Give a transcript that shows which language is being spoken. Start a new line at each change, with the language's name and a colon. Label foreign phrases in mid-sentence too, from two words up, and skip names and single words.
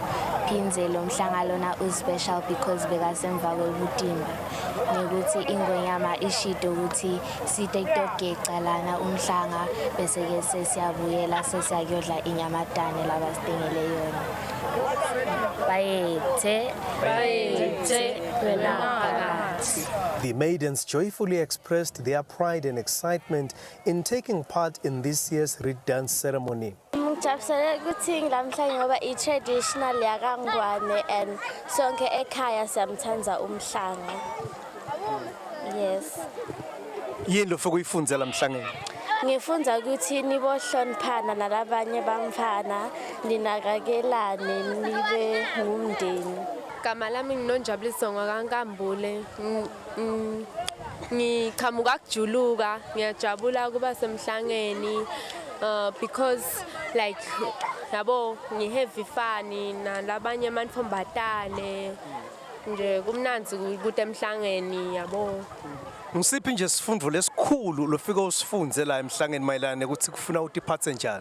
Swati: Phindze lo mhlanga lona uspecial because bekasemva kwebutimba nekuthi ingonyama ishito ukuthi site kutogeca lana umhlanga bese ke sesiyabuyela sesiyayodla inyamatane labasitengele yona. Bayethe wena phakathi.
English: The maidens joyfully expressed their pride and excitement in taking part in this year's reed dance ceremony.
Swati: Ngijabulele ukuthi ngilamhlanje ngoba i-traditional yakangwane and sonke ekhaya siyamthanda umhlanga. Yes. Yini lo fokuyifundzela emhlangeni? Ngifunda ukuthi nibohloniphana nalabanye bamfana, ninakakelane nibe ngumndeni. Igama lami nginonjabuliso ngakankambule. Ngiqhamuka kujuluka, ngiyajabula kuba semhlangeni
English: because like
Swati: yabo ngiheavy fani nalabanye amantombazane nje kumnanzi ukuthi emhlangeni yabo. Ngisiphi nje sifundo lesikhulu lofika usifunze la emhlangeni mayelana ukuthi kufuna utiphathe njani?